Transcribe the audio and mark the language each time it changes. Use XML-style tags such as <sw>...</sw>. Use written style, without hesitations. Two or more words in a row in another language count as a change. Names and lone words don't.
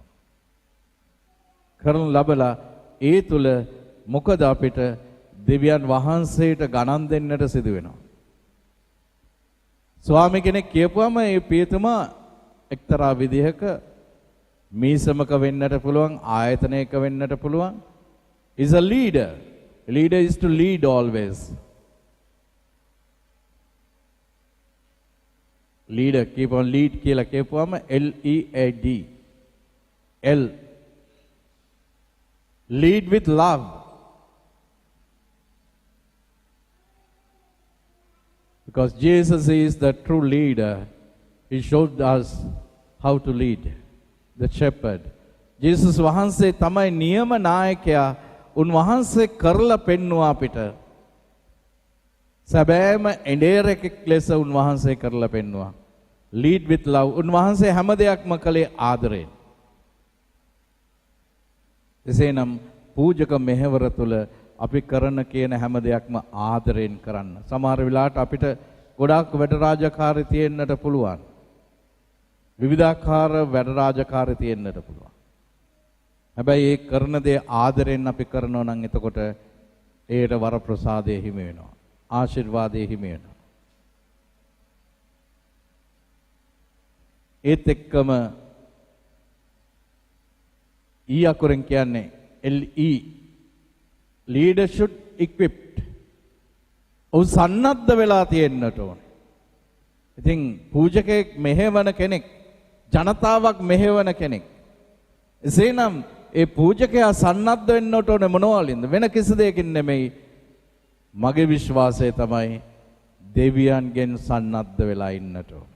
<si>කරනු ලබලා ඒ තුල මොකද අපිට දෙවියන් වහන්සේට ගණන් දෙන්නට සිදු වෙනවා. ස්වාමි කෙනෙක් කියපුවම ඒ පියතුමා එක්තරා විදිහක මීසමක වෙන්නට පුළුවන්, ආයතනයක වෙන්නට පුළුවන්.</si> <en>is a leader. A leader is to lead always. Leader keep on lead</en> <si>කියලා කියපුවම</si> <en>LEAD. L lead with love. Because Jesus is the true leader. He showed us how to lead. The shepherd.</en> <si>Jesus වහන්සේ තමයි නියම නායකයා. උන්වහන්සේ කරලා පෙන්වුවා අපිට. සැබෑම එඬේරෙක් ලෙස උන්වහන්සේ කරලා පෙන්වුවා.</si> <en>Lead with love.</en> <si>උන්වහන්සේ හැම දෙයක්ම කළේ ආදරයෙන්. එසේනම් පූජක මෙහෙවර තුල අපි කරන කියන හැම දෙයක්ම ආදරයෙන් කරන්න. සමහර වෙලාවට අපිට ගොඩාක් වැඩ රාජකාරී තියෙන්නට පුළුවන්. විවිධාකාර වැඩ රාජකාරී තියෙන්නට පුළුවන්. හැබැයි ඒ කරන දේ ආදරයෙන් අපි කරනවා නම් එතකොට ඒට වරප්‍රසාදයේ හිමි වෙනවා. ආශිර්වාදයේ හිමි වෙනවා. ඒත් එක්කම ඊ අකුරෙන් කියන්නේ</si> <en>LE leader should equipped.</en> <si>ඔව් සන්නද්ධ වෙලා තියෙන්නට ඕනේ. ඉතින් පූජකෙක් මෙහෙවන කෙනෙක්, ජනතාවක් මෙහෙවන කෙනෙක්. එසේනම් ඒ පූජකයා සන්නද්ධ වෙන්නට ඕනේ මොනවලින්ද? වෙන කිසි දෙයකින් නෙමෙයි. මගේ විශ්වාසය තමයි දෙවියන්ගෙන් සන්නද්ධ වෙලා ඉන්නට ඕනේ.</si>